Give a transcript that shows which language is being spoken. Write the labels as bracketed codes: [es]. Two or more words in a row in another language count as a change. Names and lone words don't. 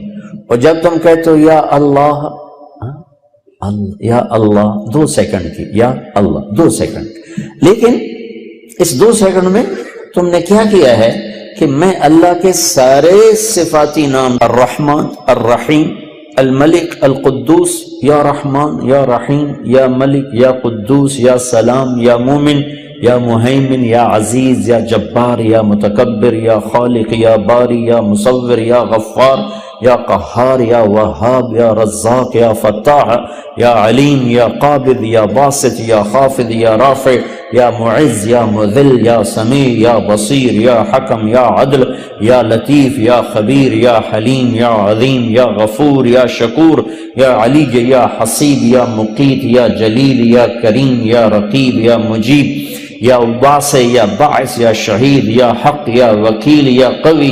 [ur] اور جب تم کہتے ہو یا اللہ، یا اللہ 2 سیکنڈ کی، یا اللہ 2 سیکنڈ، لیکن اس 2 سیکنڈ میں تم نے کیا کیا ہے کہ میں اللہ کے سارے صفاتی نام، [ar] الرحمن، الرحیم، الملک، القدوس، یا رحمان، یا رحیم، یا ملک، یا قدوس، یا سلام، یا مومن، یا مہیمن، یا عزیز، یا جبار، یا متکبر، یا خالق، یا باری، یا مصور، یا غفار، یا قہار، یا وہاب، یا رزاق، یا فتاح، یا علیم، یا قابض، یا باسط، یا خافض، یا رافع، یا معز، یا مذل، یا سمیع، یا بصیر، یا حکم، یا عدل، یا لطیف، یا خبیر، یا حلیم، یا عظیم، یا غفور، یا شکور، یا علی، یا حسیب، یا مقیت، یا جلیل، یا کریم، یا رقیب، یا مجیب، یا واسع، یا باعث، یا شہید، یا حق، یا وکیل، یا قوی،